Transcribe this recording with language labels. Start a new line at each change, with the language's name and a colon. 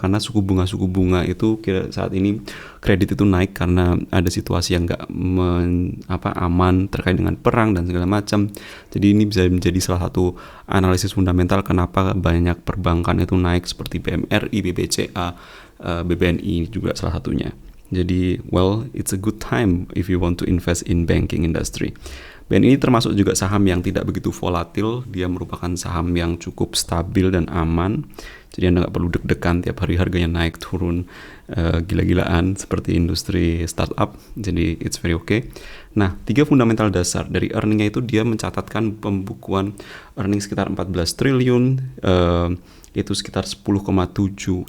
Indonesian: Karena suku bunga itu saat ini kredit itu naik karena ada situasi yang nggak aman terkait dengan perang dan segala macam. Jadi ini bisa menjadi salah satu analisis fundamental kenapa banyak perbankan itu naik seperti BMRI, BBCA, BBNI juga salah satunya. Jadi,
English: well, it's a good time if you want to invest in banking industry.
Indonesian: BNI ini termasuk juga saham yang tidak begitu volatil. Dia merupakan saham yang cukup stabil dan aman. Jadi Anda nggak perlu deg-degan tiap hari harganya naik turun gila-gilaan seperti industri startup. Jadi
English: it's very okay.
Indonesian: Nah, 3 fundamental dasar dari earningnya itu dia mencatatkan pembukuan earning sekitar 14 triliun, itu sekitar 10,7.